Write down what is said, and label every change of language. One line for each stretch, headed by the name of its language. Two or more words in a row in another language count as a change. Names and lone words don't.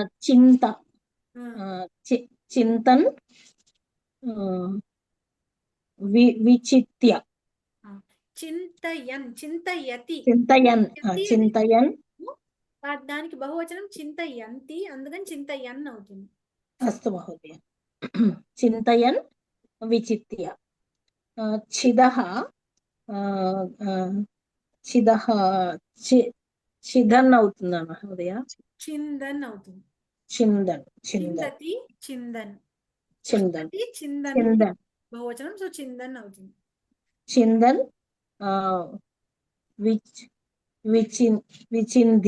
Sanskrit: చింత చింతన్ విచిత్య. చింతయన్ చింతయతి చింతయన్ చింతయన్
Telugu: దానికి బహువచనం చింతయంతి, అందుకని చింతయన్ అవుతుంది.
Sanskrit: अस्तु महोदय। चिन्तयन् विचित्य छिदः छिदः చిదన్ అవుతుందా మహోదయ?
Telugu: చిందన్ అవుతుంది.
Sanskrit: చిందన్ చిందతి చిందన్ చిందన్ చిందన్ చిందన్
Telugu: బహువచనం, సో చిందన్ అవుతుంది.
Sanskrit: చిందన్ విచింద్య